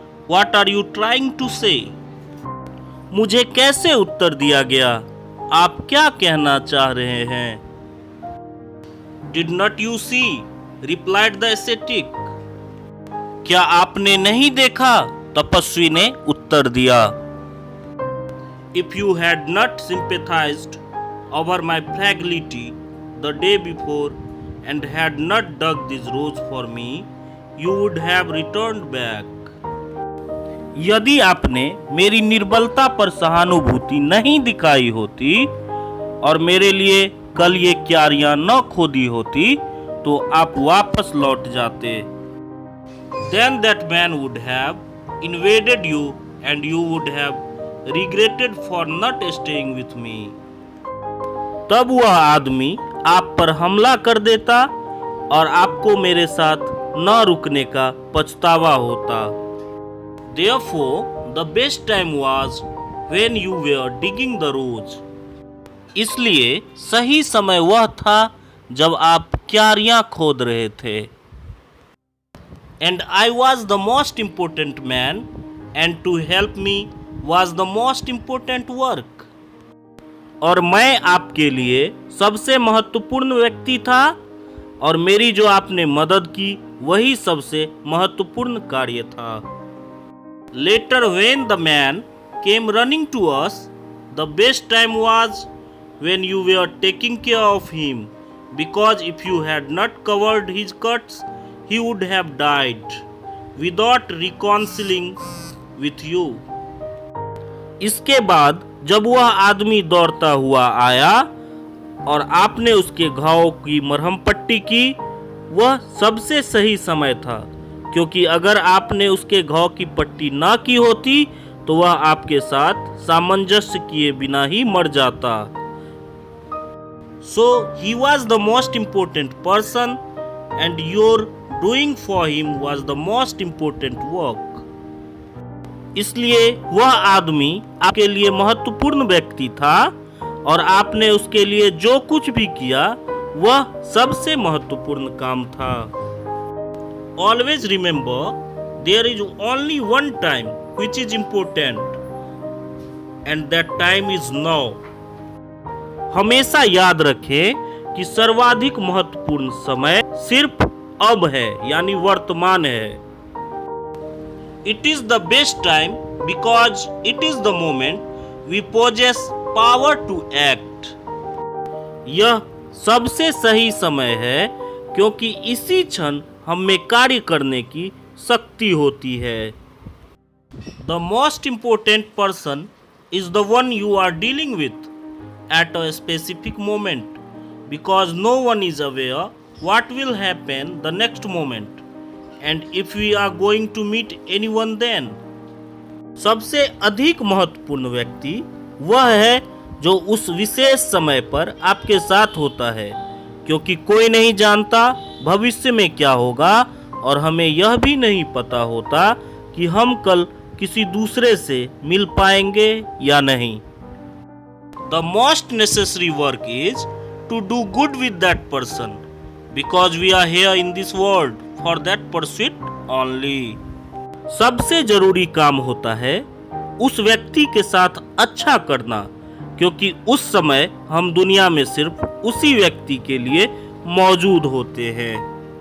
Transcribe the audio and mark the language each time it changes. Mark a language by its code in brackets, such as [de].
[en] What are you trying to say? [hi] मुझे कैसे उत्तर दिया गया? आप क्या कहना चाह रहे हैं? [en] Did not you see? Replied the ascetic. [hi] क्या आपने नहीं देखा? तपस्वी ने उत्तर दिया। [en] If you had not sympathized over my fragility the day before and had not dug this rose for me, you would have returned back. [hi] यदि आपने मेरी निर्बलता पर सहानुभूति नहीं दिखाई होती और मेरे लिए कल ये क्यारियां न खोदी होती तो आप वापस लौट जाते। [en] Then that man would have invaded you and you would have regretted for not staying with me. [hi] तब वह आदमी आप पर हमला कर देता और आपको मेरे साथ न रुकने का पछतावा होता। [en] Therefore, the best time was when you were digging the rose. [hi] इसलिए सही समय वह था जब आप क्यारियां खोद रहे थे। [en] And I was the most important man, and to help me was the most important work. [hi] और मैं आपके लिए सबसे महत्वपूर्ण व्यक्ति था और मेरी जो आपने मदद की वही सबसे महत्वपूर्ण कार्य था। [en] Later when the man came running to us, the best time was when you were taking care of him, because if you had not covered his cuts, he would have died without reconciling with you. [hi] इसके बाद जब वह आदमी दौड़ता हुआ आया और आपने उसके घाव की मरहम पट्टी की, वह सबसे सही समय था, क्योंकि अगर आपने उसके घाव की पट्टी ना की होती तो वह आपके साथ सामंजस्य किए बिना ही मर जाता। [en] So he was the most important person and your doing for him was the most important work. [hi] इसलिए वह आदमी आपके लिए महत्वपूर्ण व्यक्ति था और आपने उसके लिए जो कुछ भी किया वह सबसे महत्वपूर्ण काम था। [en] Always remember, there is only one time which is important, and that time is now. [hi] हमेशा याद रखें कि सर्वाधिक महत्वपूर्ण समय सिर्फ अब है, यानी वर्तमान है। [en] It is the best time because it is the moment we possess power to act. [hi] यह सबसे सही समय है क्योंकि इसी क्षण हम में कार्य करने की शक्ति होती है। [en] The most important person is the one you are dealing with at a specific moment, because no one is aware what will happen the next moment and if we are going to meet anyone then. [hi] सबसे अधिक महत्वपूर्ण व्यक्ति वह है जो उस विशेष समय पर आपके साथ होता है, क्योंकि कोई नहीं जानता भविष्य में क्या होगा और हमें यह भी नहीं पता होता कि हम कल किसी दूसरे से मिल पाएंगे या नहीं। [en] The most necessary work is to do good with that person, because we are here in this world for that pursuit only. [hi] सबसे जरूरी काम होता है उस व्यक्ति के साथ अच्छा करना, क्योंकि उस समय हम दुनिया में सिर्फ उसी व्यक्ति के लिए मौजूद होते हैं।